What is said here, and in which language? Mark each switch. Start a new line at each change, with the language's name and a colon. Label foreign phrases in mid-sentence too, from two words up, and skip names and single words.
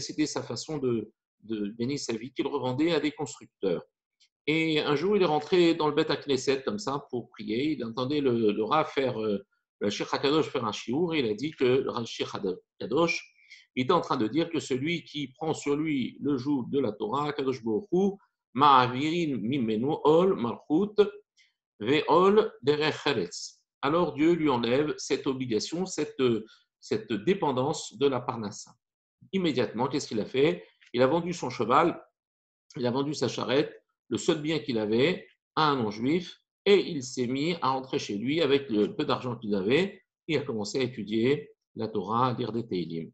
French: C'était sa façon de gagner sa vie, qu'il revendait à des constructeurs. Et un jour, il est rentré dans le
Hebrew: בית כנסת
French: comme ça pour prier. Il entendait le Rav faire, le Shir HaKadosh faire un shiur. Et il a dit que le Shir HaKadosh était en train de dire que celui qui prend sur lui le joug de la Torah,
Hebrew: קדוש ברוך הוא, מעבירין ממנו עול מלכות ועול דרך ארץ.
French: Alors Dieu lui enlève cette obligation, cette dépendance de la Parnassa. Immédiatement, qu'est-ce qu'il a fait? Il a vendu son cheval, il a vendu sa charrette, le seul bien qu'il avait, à un non-juif, et il s'est mis à rentrer chez lui avec le peu d'argent qu'il avait, et a commencé à étudier la Torah, à lire des Teilim.